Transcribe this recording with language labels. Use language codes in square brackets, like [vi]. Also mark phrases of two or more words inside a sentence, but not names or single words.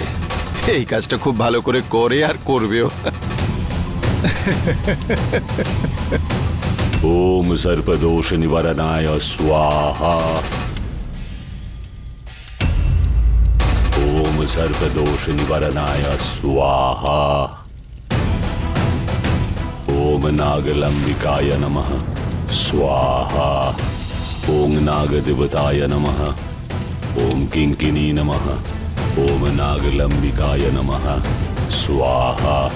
[bn] এই কাজটা খুব ভালো করে করে আর করবেও। [sa] ওম সর্পদোষ নিবারণায় স্বাহা। ওম সর্পদোষ নিবারণায় স্বাহা। ওম নাগলম্বিকায় নমঃ स्वाहा। ओम नागदेवताय नमः। ओम किंकिनी नमः। ओम नागलंबिकाय नमः स्वाहा।